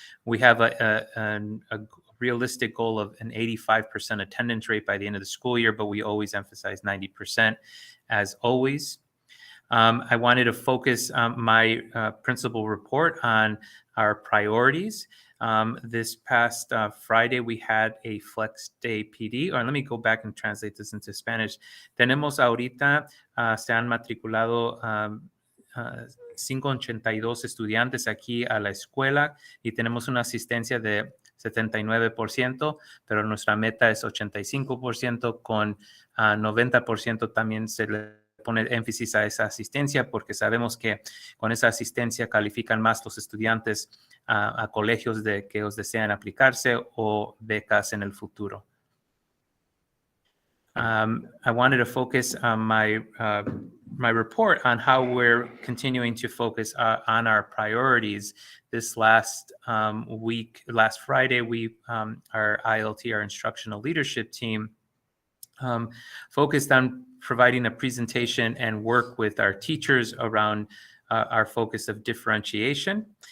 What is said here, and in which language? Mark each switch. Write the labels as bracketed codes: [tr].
[en] We have a realistic goal of an 85% attendance rate by the end of the school year, but we always emphasize 90% as always. I wanted to focus my principal report on our priorities. This past Friday, we had a Flex Day PD, or let me go back and translate this into Spanish. [es] Tenemos ahorita, se han matriculado 582 estudiantes aquí a la escuela y tenemos una asistencia de 79%, pero nuestra meta es 85%, con 90% también se le pone énfasis a esa asistencia, porque sabemos que con esa asistencia califican más los estudiantes a colegios que ellos desean aplicarse o becas en el futuro. [en] I wanted to focus on my my report on how we're continuing to focus on our priorities. This last week, last Friday, our ILT, our instructional leadership team, focused on providing a presentation and work with our teachers around our focus of differentiation.